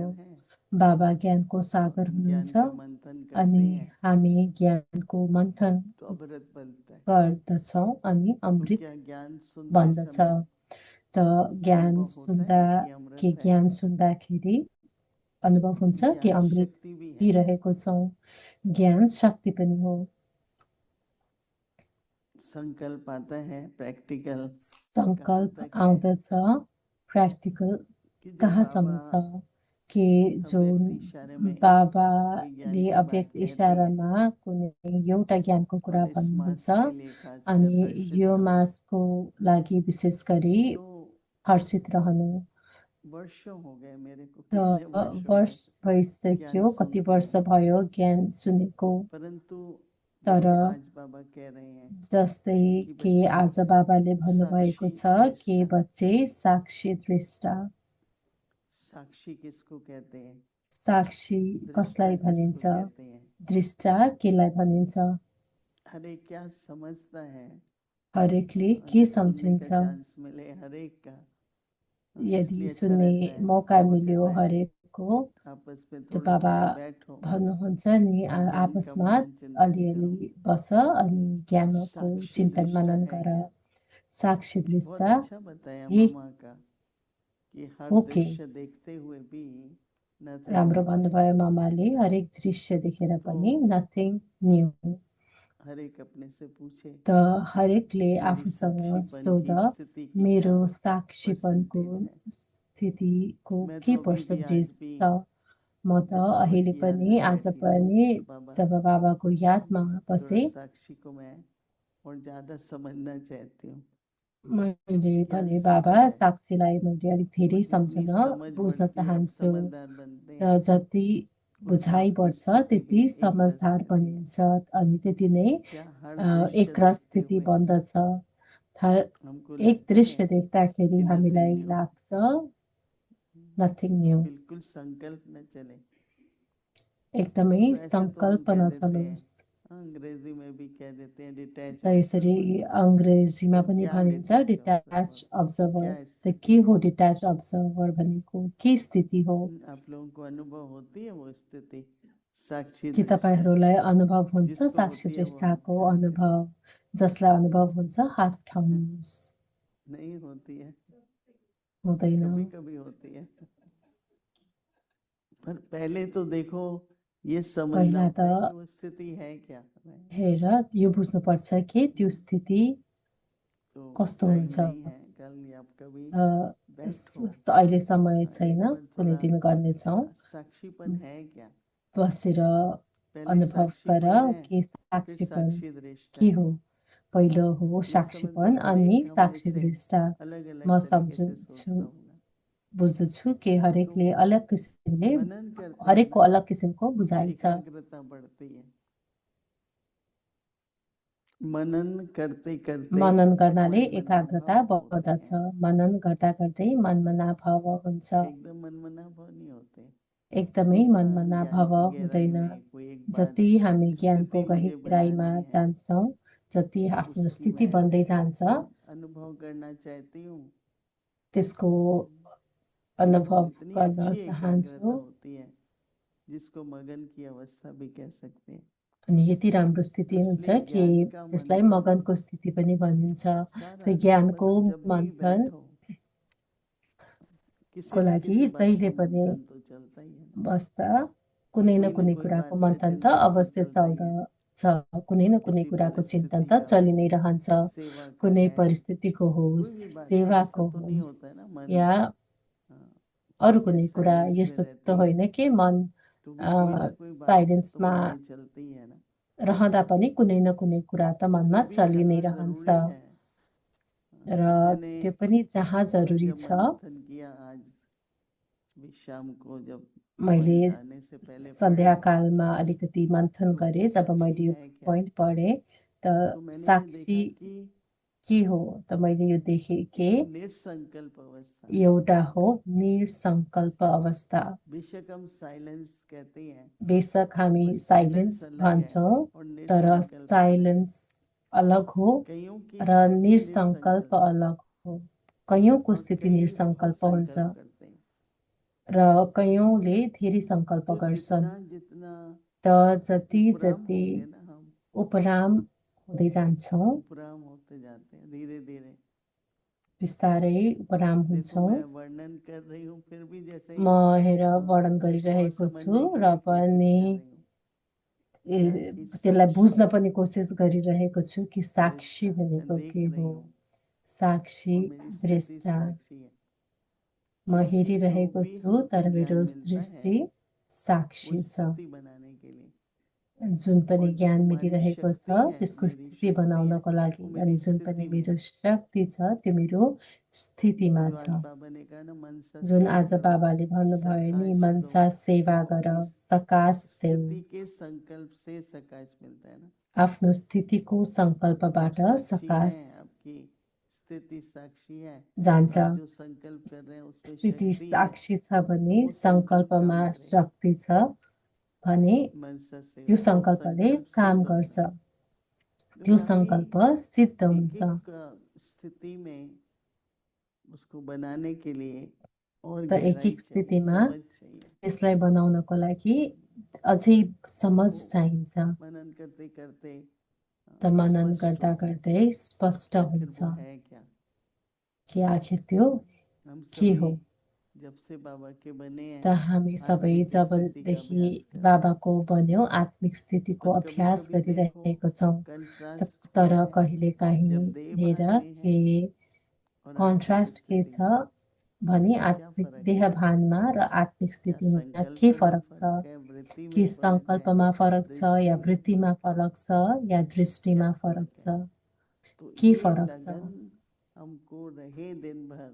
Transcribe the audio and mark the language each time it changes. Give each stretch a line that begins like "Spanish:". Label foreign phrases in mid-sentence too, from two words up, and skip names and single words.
Nepali: बाबा ज्ञानको सागर हुनुहुन्छ अनि हामी ज्ञानको मन्थन गर्दछौँ अनि अमृत बन्दछ। त ज्ञान सुन्दाखेरि अनुभव हुन्छ कि अमृत पिइरहेको छौँ। ज्ञान शक्ति पनि हो।
Hindi: संकल्प आता है प्रैक्टिकल,
Nepali: संकल्प आउँदछ प्र्याक्टिकल कहाँसम्म छ कि जुन बाबाले अव्यक्त इशारामा कुनै एउटा ज्ञानको कुरा भन्नुहुन्छ अनि यो मासको लागि विशेष गरी हर्षित रहनु।
Hindi: वर्षों हो गए मेरे को,
Nepali: त
Hindi: कितने वर्ष हो वर्ष गए
Nepali: भइसक्यो, ज्ञान कति
Hindi: सुनते
Nepali: वर्ष
Hindi: हैं,
Nepali: भयो ज्ञान सुनेको।
Hindi: परंतु
Nepali: तर
Hindi: जैसे आज बाबा कह रहे हैं
Nepali: जस्तै
Hindi: कि कि बच्चे
Nepali: आज बाबाले भन्नुभएको साक्षी छ कि दृष्टा।
Hindi: बच्चे साक्षी दृष्टा। साक्षी किसको कहते हैं?
Nepali: साक्षी दृष्टा कसलाई
Hindi: किसको
Nepali: भनिन्छ?
Hindi: कहते हैं?
Nepali: दृष्टा केलाई भनिन्छ?
Hindi: अरे क्या समझता है?
Nepali: हरेकले के
Hindi: अगर सुनने
Nepali: सम्झिन्छ?
Hindi: का चांस मिले हरेक का,
Nepali: यदि
Hindi: इसलिए अच्छा
Nepali: सुन्ने
Hindi: रहता है।
Nepali: मौका
Hindi: बाबा
Nepali: मिल्यो
Hindi: कहता है
Nepali: हरेकको,
Hindi: आपस में
Nepali: त
Hindi: थोड़ा
Nepali: बाबा
Hindi: थोड़ा बैठो
Nepali: भन्नुहुन्छ नि
Hindi: और ज्ञान का
Nepali: आपसमा
Hindi: मनन चिंतन
Nepali: अलिअलि
Hindi: करो।
Nepali: बस अनि ज्ञानको
Hindi: साक्षी
Nepali: चिन्तन
Hindi: दृष्टा
Nepali: मनन
Hindi: है
Nepali: गर।
Hindi: क्या?
Nepali: साक्षी
Hindi: बहुत
Nepali: दृष्टा
Hindi: अच्छा बताया
Nepali: हे
Hindi: मामा का कि हर
Nepali: हो के
Hindi: दृश्य देखते हुए भी नथिंग
Nepali: राम्रो
Hindi: न्यू।
Nepali: भन्नुभयो मामाले। हरेक दृश्य देखेर
Hindi: तो
Nepali: पनि
English: nothing new.
Hindi: हर एक अपने से पूछे
Nepali: त हरेकले
Hindi: मेरी
Nepali: आफूसँग
Hindi: साक्षीपन
Nepali: सोध,
Hindi: की स्थिति की क्या
Nepali: मेरो साक्षीपनको
Hindi: परसेंटेज है।
Nepali: स्थितिको
Hindi: मैं
Nepali: के
Hindi: तो अभी भी
Nepali: पर्सेन्टेज
Hindi: आज भी
Nepali: छ? म त
Hindi: जब बाबा
Nepali: अहिले
Hindi: की याद
Nepali: पनि
Hindi: में
Nepali: आज
Hindi: बैठी
Nepali: पनि
Hindi: तो बाबा
Nepali: जब बाबाको यादमा
Hindi: थोड़ा
Nepali: बसे,
Hindi: साक्षी को मैं और ज्यादा समझना चाहती हूँ।
Nepali: मैले
Hindi: क्या
Nepali: भने बाबा
Hindi: समझ है?
Nepali: साक्षीलाई मैले अलिक धेरै
Hindi: जितनी
Nepali: सम्झन
Hindi: समझ
Nepali: बुझ्न
Hindi: बढ़ती है आप
Nepali: चाहन्छु।
Hindi: समझदार बनते
Nepali: र
Hindi: हैं,
Nepali: जति
Hindi: उतना
Nepali: बुझाइ
Hindi: आपकी
Nepali: बढ्छ
Hindi: स्थिति भी
Nepali: त्यति
Hindi: एक रस
Nepali: समझदार
Hindi: रहती है।
Nepali: बनिन्छ अनि त्यति नै
Hindi: क्या हर दृश्य
Nepali: एकरस
Hindi: देखते
Nepali: स्थिति
Hindi: हुए
Nepali: बन्दछ।
Hindi: हमको
Nepali: एक
Hindi: लगता
Nepali: दृश्य
Hindi: है
Nepali: देख्दाखेरि
Hindi: कि नथिंग
Nepali: हामीलाई
Hindi: न्यू।
Nepali: लाग्छ
English: nothing new.
Hindi: बिल्कुल संकल्प न चले।
Nepali: एकदमै
Hindi: तो ऐसे तो हम
Nepali: सङ्कल्प
Hindi: कह देते हैं,
Nepali: नचलोस्।
Hindi: अंग्रेजी में भी कह देते हैं डिटैच
Nepali: त यसरी
Hindi: ऑब्जर्वर।
Nepali: अङ्ग्रेजीमा
Hindi: पर
Nepali: पनि
Hindi: क्या
Nepali: भनिन्छ
Hindi: डिटैच
Nepali: डिट्याच
Hindi: ऑब्जर्वर?
Nepali: अब्जर्भर।
Hindi: क्या
Nepali: त
Hindi: स्थिति
Nepali: के
Hindi: है?
Nepali: हो
English: detach observer
Nepali: भनेको? के स्थिति हो?
Hindi: आप लोगों को अनुभव होती है वो स्थिति? साक्षी
Nepali: के
Hindi: दृष्टा
Nepali: तपाईँहरूलाई अनुभव हुन्छ
Hindi: जिसको
Nepali: साक्षी
Hindi: होती है वो हाथ
Nepali: दृष्टाको
Hindi: खड़ा करे।
Nepali: अनुभव? जसलाई अनुभव हुन्छ हात उठाउनुहोस्।
Hindi: नहीं होती है,
Nepali: हुँदैन।
Hindi: कभी कभी होती है, पर पहले तो देखो ये समझना
Nepali: पहिला
Hindi: होता है कि
Nepali: त
Hindi: वो स्थिति है क्या।
Nepali: हेर यो बुझ्नुपर्छ कि त्यो स्थिति
Hindi: तो
Nepali: कस्तो
Hindi: टाइम
Nepali: हुन्छ।
Hindi: नहीं है कल या कभी बैठो
Nepali: अहिले समय छैन,
Hindi: एक बार
Nepali: कुनै
Hindi: थोड़ा
Nepali: दिन गर्नेछौँ।
Hindi: साक्षीपन है क्या?
Nepali: बसेर
Hindi: पहले
Nepali: अनुभव गर
Hindi: साक्षीपन है कि फिर
Nepali: साक्षीपन
Hindi: साक्षी दृष्टा
Nepali: के
Hindi: है।
Nepali: हो। पहिलो हो
Hindi: मैं समझता
Nepali: साक्षीपन
Hindi: हूँ हर
Nepali: अनि
Hindi: एक हम
Nepali: साक्षी
Hindi: ऐसे
Nepali: दृष्टा।
Hindi: अलग
Nepali: म
Hindi: अलग तरीके से
Nepali: सम्झन्छु,
Hindi: सोचता हूँ।
Nepali: बुझ्दछु कि हरेकले
Hindi: तो
Nepali: अलग किसिमले,
Hindi: मनन करते हैं
Nepali: हरेकको
Hindi: ना
Nepali: अलग किसिमको
Hindi: तो
Nepali: बुझाइ छ।
Hindi: एकाग्रता बढ़ती है। मनन करते करते
Nepali: मनन गर्नाले
Hindi: मन मना
Nepali: एकाग्रता
Hindi: भाव होते
Nepali: बढ्दछ।
Hindi: हैं।
Nepali: मनन गर्दा गर्दै मनमा नाभाव हुन्छ।
Hindi: एकदम मन मना भाव नहीं होते।
Nepali: एकदमै
Hindi: जितना
Nepali: मनमा
Hindi: ज्ञान
Nepali: नाभाव
Hindi: की गहराई
Nepali: हुँदैन।
Hindi: में कोई एक बात
Nepali: जति हामी ज्ञानको
Hindi: स्थिति मुझे
Nepali: गहिराइमा
Hindi: बनानी है
Nepali: जान्छौँ, जति आफ्नो
Hindi: उसकी
Nepali: स्थिति
Hindi: मैं
Nepali: बन्दै जान्छ,
Hindi: अनुभव करना चाहती हूँ।
Nepali: त्यसको
Hindi: तो
Nepali: अनुभव
Hindi: इतनी
Nepali: गर्न
Hindi: अच्छी
Nepali: चाहन्छु।
Hindi: एकाग्रता होती है जिसको मगन की अवस्था भी कह सकते हैं।
Nepali: अनि यति राम्रो
Hindi: तो
Nepali: स्थिति हुन्छ
Hindi: इसलिए
Nepali: कि
Hindi: ज्ञान का
Nepali: त्यसलाई
Hindi: मंथन
Nepali: मगनको स्थिति पनि भनिन्छ।
Hindi: सारा
Nepali: र ज्ञानको
Hindi: मतलब जब भी
Nepali: मन्थन
Hindi: बैठो किसी
Nepali: को न लागि
Hindi: किसी बात
Nepali: जहिले
Hindi: का
Nepali: पनि
Hindi: मंथन तो चलता ही है ना।
Nepali: बस्दा कुनै न
Hindi: कोई
Nepali: कुनै
Hindi: कोई
Nepali: कुराको
Hindi: बात का
Nepali: मन्थन त
Hindi: चिंतन तो
Nepali: अवश्य
Hindi: चलता ही है।
Nepali: चल्दछ। कुनै न कुनै
Hindi: किसी
Nepali: कुराको चिन्तन
Hindi: परिस्थिति
Nepali: त
Hindi: का
Nepali: चलि
Hindi: हो,
Nepali: नै रहन्छ।
Hindi: सेवा का
Nepali: कुनै
Hindi: है,
Nepali: परिस्थितिको
Hindi: कोई
Nepali: होस्,
Hindi: भी बात का ऐसा
Nepali: सेवाको
Hindi: तो नहीं
Nepali: होस्,
Hindi: होता है ना मन
Nepali: या
Hindi: हाँ,
Nepali: अरू
Hindi: या
Nepali: कुनै कुरा।
Hindi: साइलेंस में
Nepali: यस्तो त
Hindi: रहती है
Nepali: होइन कि मन
Hindi: तो भी कोई ना कोई बात तो
Nepali: साइलेन्समा
Hindi: मन में चलती ही है ना।
Nepali: रहँदा पनि कुनै न कुनै कुरा त
Hindi: तो
Nepali: मनमा
Hindi: वो भी
Nepali: चलि नै
Hindi: जहाँ
Nepali: रहन्छ।
Hindi: जरूरी है।
Nepali: र
Hindi: तो मैंने
Nepali: त्यो पनि जहाँ
Hindi: थोड़ा
Nepali: जरुरी
Hindi: जब
Nepali: छ,
Hindi: मंथन किया आज भी शाम को जब
Nepali: मैले
Hindi: पॉइंट आने से पहले पढ़ा
Nepali: सन्ध्याकालमा अलिकति मन्थन
Hindi: तो
Nepali: गरेँ। जब
Hindi: साक्षी
Nepali: मैले यो
Hindi: है क्या।
Nepali: पोइन्ट पढेँ त
Hindi: तो मैंने ये
Nepali: साक्षी
Hindi: देखा कि
Nepali: के हो, त मैले यो देखेँ कि
Hindi: एक निसंकल्प अवस्था
Nepali: एउटा हो निसङ्कल्प अवस्था।
Hindi: बेशक हम साइलेंस कहते हैं
Nepali: बेशक हामी
Hindi: पर
Nepali: साइलेन्स
Hindi: साइलेंस अलग है
Nepali: भन्छौँ,
Hindi: और
Nepali: तर
Hindi: निसंकल्प अलग है।
Nepali: साइलेन्स अलग हो
Hindi: कईयों की
Nepali: र
Hindi: स्थिति
Nepali: निसङ्कल्प
Hindi: निसंकल्प
Nepali: अलग हो। कयौँको
Hindi: और
Nepali: स्थिति
Hindi: कई बहुत
Nepali: निसङ्कल्प हुन्छ
Hindi: संकल्प करते हैं।
Nepali: र कयौँले धेरै सङ्कल्प
Hindi: तो
Nepali: गर्छन्।
Hindi: जितना जितना
Nepali: त जति
Hindi: उपराम
Nepali: जति
Hindi: होंगे ना हम
Nepali: उपराम हुँदै जान्छौँ,
Hindi: उपराम होते जाते हैं धीरे धीरे।
Nepali: बिस्तारै उपराम
Hindi: देखो
Nepali: हुन्छौँ।
Hindi: मैं वर्णन कर रही हूँ फिर भी जैसे
Nepali: म हेर वर्णन
Hindi: उसको और
Nepali: गरिरहेको छु
Hindi: समझने की
Nepali: र
Hindi: भी कोशिश
Nepali: पनि
Hindi: कर रही हूँ। क्या कि
Nepali: त्यसलाई
Hindi: साक्षी
Nepali: बुझ्न पनि कोसिस गरिरहेको छु कि साक्षी
Hindi: दृष्टा मैं
Nepali: भनेको
Hindi: देख
Nepali: के
Hindi: रही
Nepali: हो।
Hindi: हूँ
Nepali: साक्षी
Hindi: और मेरी स्थिति
Nepali: दृष्टा
Hindi: साक्षी है
Nepali: म
Hindi: क्योंकि जो
Nepali: हेरिरहेको
Hindi: भी
Nepali: छु,
Hindi: हमको
Nepali: तर
Hindi: ज्ञान
Nepali: मेरो
Hindi: मिलता है
Nepali: दृष्टि
Hindi: वो
Nepali: साक्षी छ।
Hindi: स्थिति बनाने के लिए।
Nepali: जुन पनि
Hindi: और जो
Nepali: ज्ञान
Hindi: हमारी
Nepali: मिलिरहेको
Hindi: शक्ति
Nepali: छ
Hindi: है,
Nepali: त्यसको
Hindi: मेरी
Nepali: स्थिति
Hindi: शक्ति है,
Nepali: बनाउनको लागि
Hindi: वो
Nepali: अनि
Hindi: मेरी
Nepali: जुन पनि
Hindi: स्थिति में
Nepali: मेरो
Hindi: है।
Nepali: शक्ति छ त्यो मेरो स्थितिमा
Hindi: जो आज
Nepali: छ।
Hindi: बाबा ने कहा ना, मनसा
Nepali: जुन
Hindi: सेवा
Nepali: आज
Hindi: करो,
Nepali: बाबाले भन्नुभयो नि,
Hindi: सकाश दो।
Nepali: मनसा सेवा
Hindi: तो
Nepali: गर,
Hindi: अपनी
Nepali: सकाश देऊ।
Hindi: स्थिति के संकल्प से सकाश मिलता है ना।
Nepali: आफ्नो स्थितिको
Hindi: आप
Nepali: सङ्कल्पबाट
Hindi: साक्षी
Nepali: सकाश
Hindi: हैं, आपकी स्थिति साक्षी है।
Nepali: जान्छ।
Hindi: आप जो संकल्प कर रहे हैं उसमें
Nepali: स्थिति
Hindi: शक्ति है,
Nepali: साक्षी छ भने,
Hindi: तो वो संकल्प
Nepali: सङ्कल्पमा
Hindi: काम करेगा।
Nepali: शक्ति छ भने
Hindi: मनसा
Nepali: त्यो
Hindi: सेवा, वो
Nepali: सङ्कल्पले
Hindi: संकल्प
Nepali: काम
Hindi: सिद्ध
Nepali: गर्छ।
Hindi: होता है। तो
Nepali: त्यो
Hindi: काफी
Nepali: सङ्कल्प सिद्ध
Hindi: एक
Nepali: हुन्छ।
Hindi: एक स्थिति में उसको बनाने के लिए और
Nepali: त एक
Hindi: गहराई
Nepali: एक
Hindi: चाहिए,
Nepali: स्थितिमा
Hindi: समझ चाहिए।
Nepali: त्यसलाई बनाउनको लागि अझै समझ
Hindi: तो
Nepali: चाहिन्छ।
Hindi: मनन करते करते
Nepali: त मनन
Hindi: स्पष्ट
Nepali: गर्दा
Hindi: होता है
Nepali: गर्दै स्पष्ट
Hindi: कि आखिर
Nepali: हुन्छ
Hindi: वो है क्या।
Nepali: कि आखिर त्यो
Hindi: हम
Nepali: के हो।
Hindi: सभी जब से बाबा के बने
Nepali: त
Hindi: हैं,
Nepali: हामी सबै
Hindi: आत्मिक स्थिति का
Nepali: जबदेखि
Hindi: अभ्यास कर रहे हैं।
Nepali: बाबाको बन्यो आत्मिक स्थितिको
Hindi: पर कभी
Nepali: अभ्यास
Hindi: कभी देखो
Nepali: गरिरहेको छौँ।
Hindi: कंट्रास्ट
Nepali: तर
Hindi: क्या है,
Nepali: कहिलेकाहीँ
Hindi: जब देह
Nepali: हेर
Hindi: भान में
Nepali: के
Hindi: है और आत्मिक
Nepali: कन्ट्रास्ट के
Hindi: स्थिति
Nepali: छ
Hindi: में
Nepali: भने
Hindi: क्या
Nepali: आत्मिक
Hindi: फर्क है।
Nepali: देहभानमा र आत्मिक
Hindi: क्या
Nepali: स्थितिमा
Hindi: संकल्प
Nepali: के
Hindi: में
Nepali: फरक छ।
Hindi: फर्क है, वृत्ति
Nepali: के
Hindi: में फर्क है,
Nepali: सङ्कल्पमा फरक छ या
Hindi: दृष्टि में
Nepali: वृत्तिमा
Hindi: फर्क है,
Nepali: फरक छ या दृष्टिमा
Hindi: क्या
Nepali: फरक
Hindi: फर्क है।
Nepali: छ।
Hindi: तो
Nepali: के
Hindi: ये
Nepali: फरक छ
Hindi: लगन हमको रहे दिन भर,